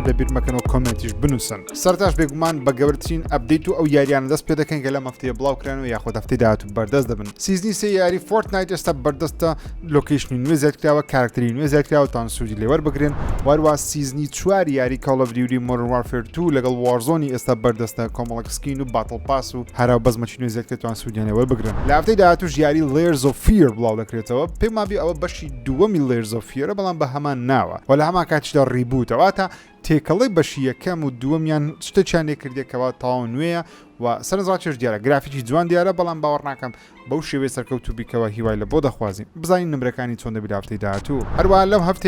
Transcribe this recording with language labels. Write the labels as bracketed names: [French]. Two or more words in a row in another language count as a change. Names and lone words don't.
[Central Kurdish] لەبیر مەکەنەوە کۆمنتیش بنووسن سەرتاش بێگومان بە گەورەترین ئەپدەیت و ئەو یاریانە دەست پێ دەکەین کە لەم هەفتەیە بڵاوکرانەوە یاخود هەفتەی داهاتوو بەردەست دەبن سیزنی سێ یاری فۆرتنایت ئێستا بەردەستە لۆکیشنی نوێ زیاتکراوە کارکتەری نوێ زیاتکراوە تان سوودی لێوەربگرن وەروە سیزنی 4 یاری کۆڵ ئۆف دیوتی مۆدرن وارفێر 2 لەگەڵ وارزۆنی ئێستا بەردەستە کۆمەڵک سکین و باتڵ پاس و هەرا بەزمەچی نوێ زیاتکرێتوان سوودیان لێوەربگرن لە هەفتەی داهاتووش یاری layers of fear بڵاو دەکرێتەوە پێم وابێ ئەوە بەشی دووەمی layers of fear بەڵام بە هەمان ناوە و لە هەمان کاتیشدا ڕیبوتەوە تا تێکەڵی بەشی یەکەم و دووەمیان شتێکیان لێکردێکەوە تاوا نوێیە و سەرنجڕاکێش دیارە گرافیکی جوان دیارە بەڵام باوەڕ ناکەم بەو شێوەیە سەرکەوت و بیکەوە هیوای لە بۆ دەخوازیم بزانین نمرەکانی چۆن دەبێت هەفتەی داهاتوو هەروەها لەم هەفتەیە